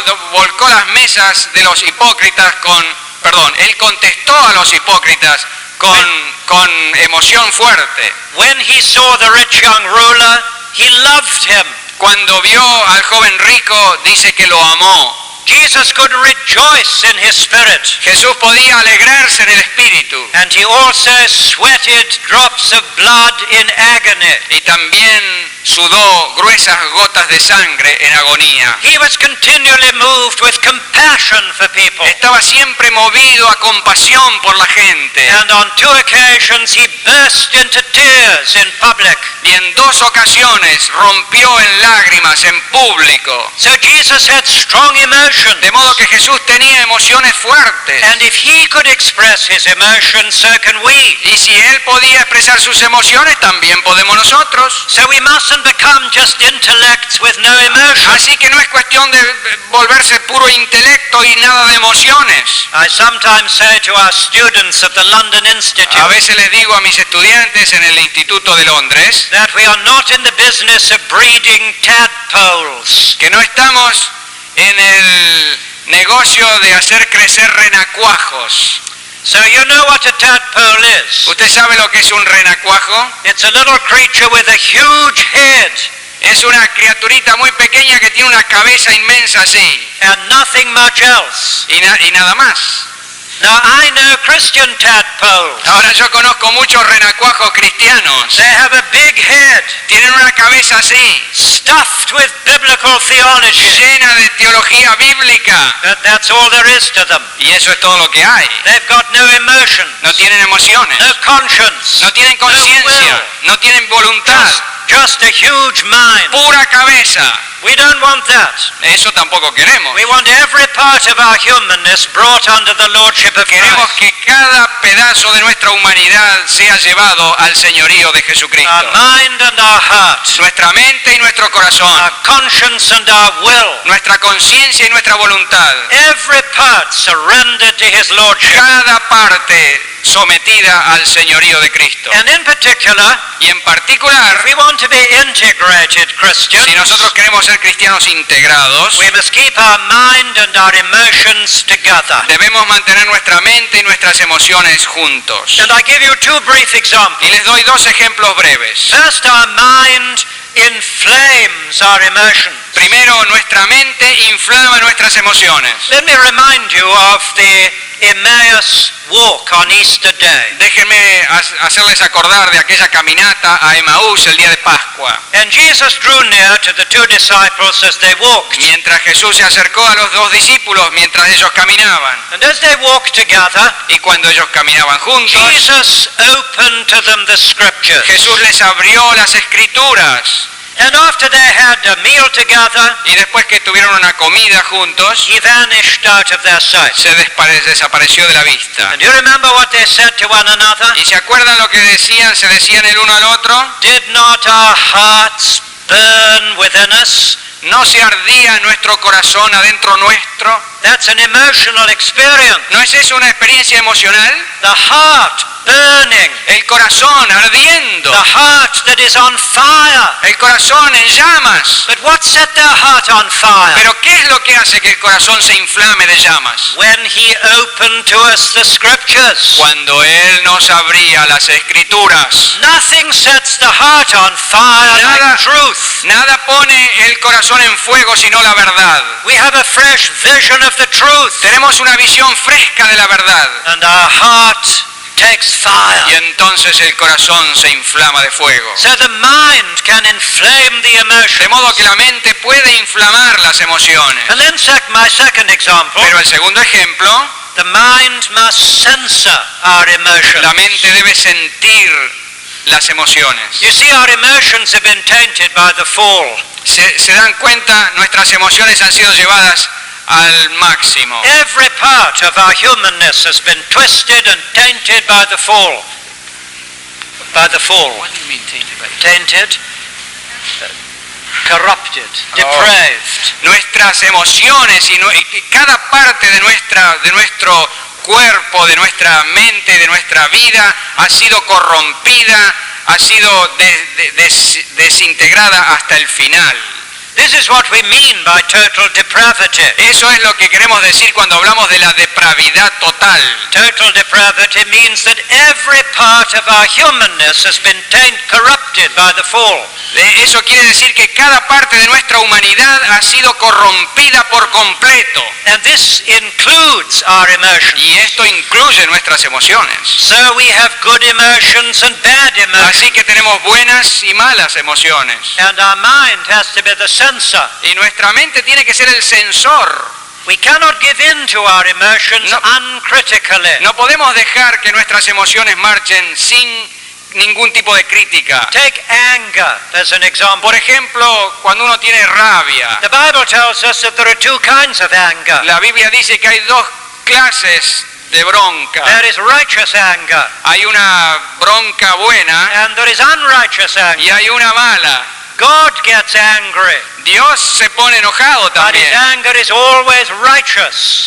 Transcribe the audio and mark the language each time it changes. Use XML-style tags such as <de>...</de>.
<es>Volcó las mesas de los hipócritas él contestó a los hipócritas con emoción fuerte.</es> <en>When he saw the rich young ruler, he loved him.</en> <es>Cuando vio al joven rico, dice que lo amó.</es> <en>Jesus could rejoice in his spirit.</en> <es>Jesús podía alegrarse en el espíritu.</es> <en>And he also sweated drops of blood in agony.</en> <es>Y también sudó gruesas gotas de sangre en agonía.</es> <en>He was continually moved with compassion for people.</en> <es>Estaba siempre movido a compasión por la gente.</es> <en>And on 2 occasions he burst into tears in public.</en> <es>Y en 2 ocasiones rompió en lágrimas en público.</es> <en>So Jesus had strong emotions.</en> <es>De modo que Jesús tenía emociones fuertes.</es> <en>And if he could express his emotions, so can we.</en> <es>Y si él podía expresar sus emociones, también podemos nosotros.</es> <en>So we mustn't become just intellects with no emotion.</en> <es>Así que no es cuestión de volverse puro intelecto y nada de emociones.</es> <en>I sometimes say to our students at the London Institute</en> <es>A veces les digo a mis estudiantes en el Instituto de Londres</es> <en>that we are not in the business of breeding tadpoles.</en> <es>que no estamos en el negocio de hacer crecer renacuajos.</es> <en>So you know what a tadpole is.</en> <es>¿Usted sabe lo que es un renacuajo?</es> <en>It's a little creature with a huge head</en> <es>Es una criaturita muy pequeña que tiene una cabeza inmensa así</es> <en>and nothing much else.</en> <es>y nada más.</es> <en>Now I know Christian tadpoles.</en> <es>Ahora yo conozco muchos renacuajos cristianos.</es> <en>They have a big head</en> <es>Tienen una cabeza así,</es> <en>stuffed with biblical theology.</en> <es>llena de teología bíblica.</es> <en>But that's all there is to them.</en> <es>Y eso es todo lo que hay.</es> <en>They've got no emotion,</en> <es>No tienen emociones,</es> <en>no conscience,</en> <es>no tienen conciencia, no tienen voluntad.</es> <en>just a huge mind.</en> <es>Pura cabeza.</es> <en>We don't want that.</en> <es>Eso tampoco queremos.</es> <en>We want every part of our humanness brought under the lordship of</en> <es>Queremos</es> <en>Christ.</en> <es>que cada pedazo de nuestra humanidad sea llevado al señorío de Jesucristo.</es> <en>Our mind and our heart,</en> <es>Nuestra mente y nuestro corazón,</es> <en>our conscience and our will,</en> <es>nuestra conciencia y nuestra voluntad,</es> <en>every part surrendered to his lordship.</en> <es>cada parte sometida al señorío de Cristo.</es> <en>And in particular,</en> <es>Y en particular,</es> <en>if we want to be integrated Christians,</en> <es>si nosotros queremos ser cristianos integrados,</es> <en>we must keep our mind and our emotions together.</en> <es>debemos mantener nuestra mente y nuestras emociones juntos.</es> <en>And I give you 2 brief examples.</en> <es>Y les doy 2 ejemplos breves.</es> <en>First, our mind inflames our emotions.</en> <es>Primero, nuestra mente inflama nuestras emociones.</es> <en>Let me remind you of the Emmaus walk on Easter Day.</en> <es>Déjenme hacerles acordar de aquella caminata a Emaús el día de Pascua.</es> <en>And Jesus drew near to the 2 disciples as they walked.</en> <es>Mientras Jesús se acercó a los 2 discípulos mientras ellos caminaban.</es> <en>And as they walked together,</en> <es>Y cuando ellos caminaban juntos,</es> <en>Jesus opened to them the scriptures.</en> <es>Jesús les abrió las escrituras.</es> <en>And after they had a meal together,</en> <es>Y después que tuvieron una comida juntos,</es> <en>he vanished out of their sight.</en> <es>se desapareció de la vista.</es> <en>And you remember what they said to one another?</en> <es>¿Y se acuerdan lo que se decían el uno al otro?</es> <en>Did not our hearts burn within us?</en> <es>¿No se ardía nuestro corazón adentro nuestro?</es> <en>That's an emotional experience.</en> <es>¿No es eso una experiencia emocional?</es> <en>The heart burning.</en> <es>El corazón ardiendo.</es> <en>The heart that is on fire.</en> <es>El corazón en llamas.</es> <en>But what set their heart on fire?</en> <es>Pero ¿qué es lo que hace que el corazón se inflame de llamas?</es> <en>When he opened to us the scriptures.</en> <es>Cuando Él nos abría las escrituras.</es> <en>Nothing sets the heart on fire</en> <es>Nada.</es> <en>like truth.</en> <es>Nada pone el corazón en fuego sino la verdad.</es> <en>We have a fresh vision of the truth.</en> <es>Tenemos una visión fresca de la verdad.</es> <en>And our heart takes</en> <es>Y</es> <en>fire.</en> <es>entonces el corazón se inflama de fuego.</es> <en>So the mind can inflame the</en> <es>De</es> <en>emotions.</en> <es>modo que la mente puede inflamar las emociones.</es> <en>And then my second example,</en> <es>Pero el segundo ejemplo,</es> <en>the mind must censor our emotions.</en> <es>la mente debe sentir las emociones.</es> <en>You see, our emotions have been tainted by the fall.</en> <es>Se dan cuenta, nuestras emociones han sido llevadas al máximo.</es> <en>Every part of our humanness has been twisted and tainted by the fall. By the fall. Tainted, corrupted, depraved.</en> <es>Nuestras emociones y cada parte de nuestro cuerpo, de nuestra mente, de nuestra vida ha sido corrompida, ha sido desintegrada hasta el final.</es> <en>This is what we mean by total depravity.</en> <es>Eso es lo que queremos decir cuando hablamos de la depravidad total.</es> <en>Total depravity means that every part of our humanness has been corrupted by the fall.</en> <es>Eso quiere decir que cada parte de nuestra humanidad ha sido corrompida por completo.</es> <en>And this includes our emotions.</en> <es>Y esto incluye nuestras emociones.</es> <en>So we have good emotions and bad emotions.</en> <es>Así que tenemos buenas y malas emociones.</es> <en>And our mind has to be the censor.</en> <es>Y nuestra mente tiene que ser el censor.</es> <en>We cannot give in to our emotions uncritically.</en> <es>No podemos dejar que nuestras emociones marchen sin ningún tipo de crítica.</es> <en>Take anger as an example.</en> <es>Por ejemplo, cuando uno tiene rabia.</es> <en>The Bible tells us that there are two kinds of anger.</en> <es>La Biblia dice que hay dos clases de bronca.</es> <en>There is righteous anger.</en> <es>Hay una bronca buena</es> <en>And there is unrighteous anger.</en> <es>y hay una mala.</es> <en>God gets angry.</en> <es>Dios se pone enojado</es> <en>But his</en> <es>también,</es> <en>anger is always righteous.</en>